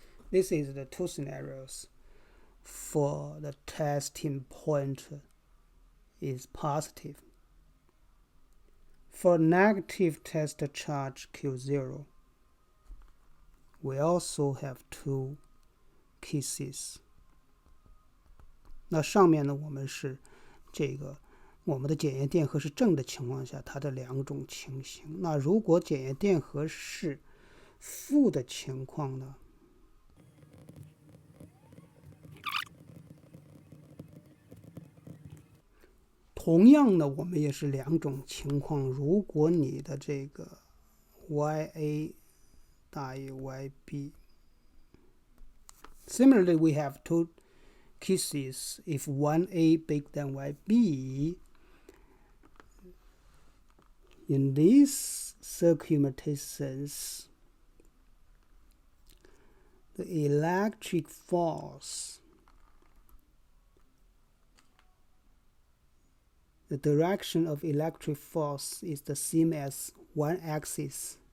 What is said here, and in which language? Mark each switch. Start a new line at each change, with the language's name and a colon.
English: This is the two scenarios for the testing point is positive. For negative test charge Q0, we also have two cases.
Chinese: 那上面呢，我们是这个我们的检验电荷是正的情况下，它的两种情形。那如果检验电荷是负的情况呢？同样呢，我们也是两种情况。如果你的这个 YA 大于 YB，
English: similarly we have two cases. If 1A bigger than YB, in these circumstances, the electric force, the direction of electric force is the same as one axis.